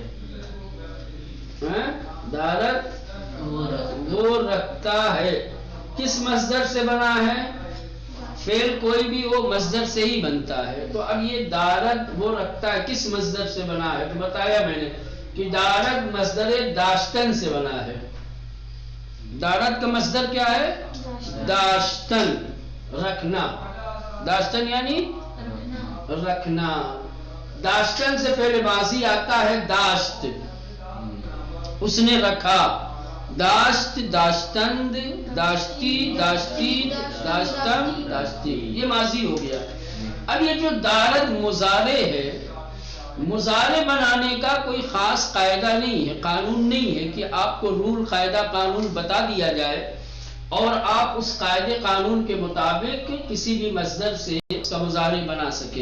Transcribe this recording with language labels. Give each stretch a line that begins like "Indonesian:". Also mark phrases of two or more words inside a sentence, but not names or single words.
Urdu: دارت وہ رکھتا ہے. کس مصدر سے بنا ہے؟ فعل کوئی بھی وہ مصدر سے ہی بنتا ہے. تو اب یہ دارت وہ رکھتا ہے کس مصدر سے بنا ہے؟ تو بتایا میں نے کہ دارت مصدر داشتن سے بنا ہے. دارت کا مصدر کیا ہے؟ داشتن، رکھنا. داشتن یعنی رکھنا. داشتن سے پہلے ماضی آتا ہے داشت، اس نے رکھا.
Persian: داشت، داشتند، داشتی، داشتید، داشتم، داشتی،
Urdu: یہ ماضی ہو گیا. اب یہ جو دارت مضارع ہے، مضارع بنانے کا کوئی خاص قاعدہ نہیں ہے، قانون نہیں ہے کہ آپ کو رول، قاعدہ، قانون بتا دیا جائے اور آپ اس قاعدے قانون کے مطابق کسی بھی مصدر سے اس کا مضارع بنا سکے.